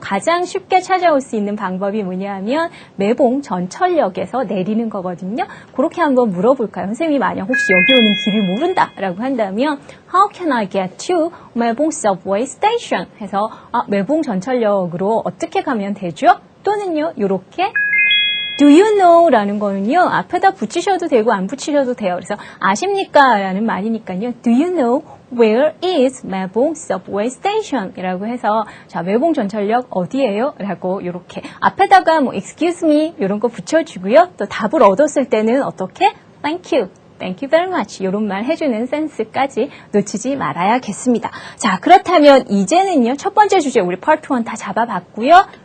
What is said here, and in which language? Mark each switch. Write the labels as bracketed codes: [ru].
[ko] 가장 쉽게 찾아올 수 있는 방법이 뭐냐 하면 매봉 전철역에서 내리는 거거든요. 그렇게 한번 물어볼까요? 선생님이 만약 혹시 여기 오는 길을 모른다라고 한다면 [en] How can I get to [ko] 매봉 subway station 해서 매봉 전철역으로 어떻게 가면 되죠? 또는요. 요렇게 [en] Do you know? [ko] 라는 거는요. 앞에다 붙이셔도 되고 안 붙이셔도 돼요. 그래서 아십니까? 라는 말이니까요. [en] Do you know where is 매봉 subway station? [ko] 이라고 해서 자, 매봉 전철역 어디예요? 라고 이렇게 앞에다가 뭐 excuse me 이런 거 붙여주고요. 또 답을 얻었을 때는 어떻게? [en] Thank you. Thank you very much. [ko] 이런 말 해주는 센스까지 놓치지 말아야겠습니다. 자, 그렇다면 이제는요. 첫 번째 주제 우리 파트 1 다 잡아봤고요.